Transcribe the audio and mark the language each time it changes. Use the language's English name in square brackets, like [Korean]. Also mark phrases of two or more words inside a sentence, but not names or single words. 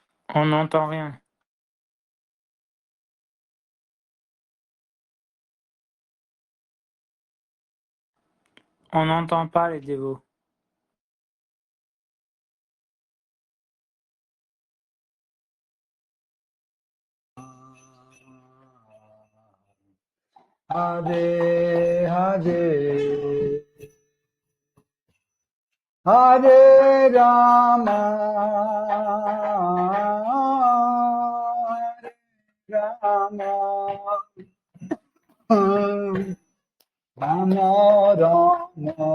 [French] On n'entend rien. On n'entend pas les dévots. [Sanskrit] Hare Hare Hare Rama Hare Rama Rama Rama